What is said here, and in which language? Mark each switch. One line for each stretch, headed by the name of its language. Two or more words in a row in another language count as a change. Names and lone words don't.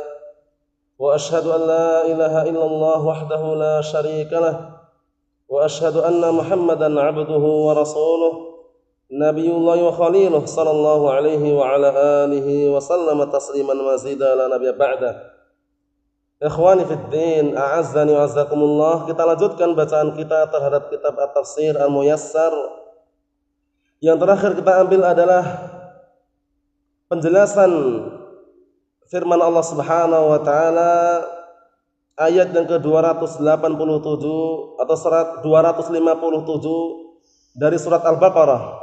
Arabic: وأشهد أن لا إله إلا الله وحده لا شريك له. وأشهد أن محمدا عبده ورسوله نبي الله وخليله صلى الله عليه وعلى آله وسلم تسليما مزيدا لا نبي بعده. إخواني في الدين، أعزني وأعزكم الله.
Indonesian: Kita lanjutkan bacaan kita terhadap kitab At-Tafsir Al-Muyassar. Yang terakhir kita ambil adalah penjelasan firman Allah Subhanahu wa taala ayat yang ke-287 atau surat 257 dari surat Al-Baqarah.